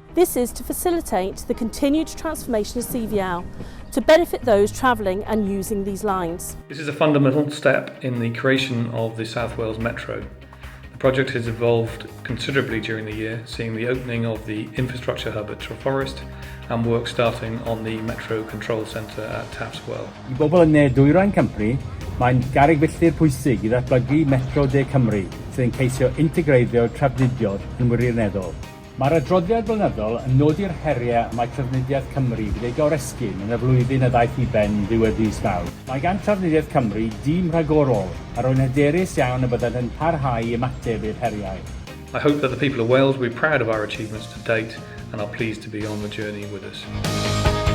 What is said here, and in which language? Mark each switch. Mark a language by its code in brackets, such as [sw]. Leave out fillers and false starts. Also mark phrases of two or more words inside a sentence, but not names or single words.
[en] This is to facilitate the continued transformation of CVL to benefit those travelling and using these lines. This is a fundamental step in the creation of the South Wales Metro. The project has evolved considerably during the year, seeing the opening of the infrastructure hub at Treforest and work starting on the Metro Control Centre at Tapswell. [cy] I bobl yn Dwyrain Cymru, mae'n garreg filltir pwysig i ddatblygu Metro de Cymru, sydd yn ceisio integreiddio trafnidiaeth yn wirioneddol. Mae'r adroddiad blynyddol yn nodi'r heriau mae Trafnidiaeth Cymru wedi ei goresgyn yn y flwyddyn a ddaeth i ben ddiwedd mis Mawrth. Mae gan Trafnidiaeth Cymru dîm rhagorol a rwy'n hyderus iawn y byddant yn parhau i ymateb i'r heriau. [en] I hope that the people of Wales will be proud of our achievements to date and are pleased to be on the journey with us.